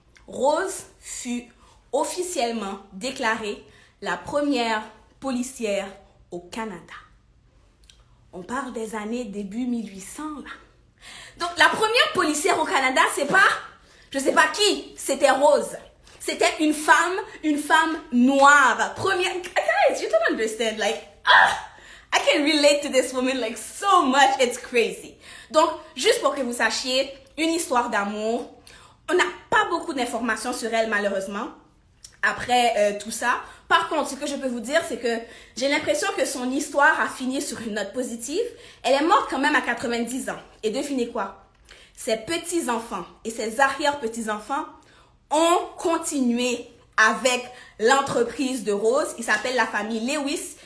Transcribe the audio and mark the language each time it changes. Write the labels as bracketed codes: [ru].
[fr] Rose fut officiellement déclarée la première policière au Canada. On parle des années début 1800 là. Donc la première policière au Canada, c'est pas... Je sais pas qui, c'était Rose. C'était une femme noire. Première, [en] guys, you don't understand, like, I can relate to this woman like so much, it's crazy. [fr] Donc, juste pour que vous sachiez, une histoire d'amour. On n'a pas beaucoup d'informations sur elle, malheureusement, après tout ça. Par contre, ce que je peux vous dire, c'est que j'ai l'impression que son histoire a fini sur une note positive. Elle est morte quand même à 90 ans. Et devinez quoi? Ses petits-enfants et ses arrière-petits-enfants ont continué avec l'entreprise de Rose. Il s'appelle la famille Lewis.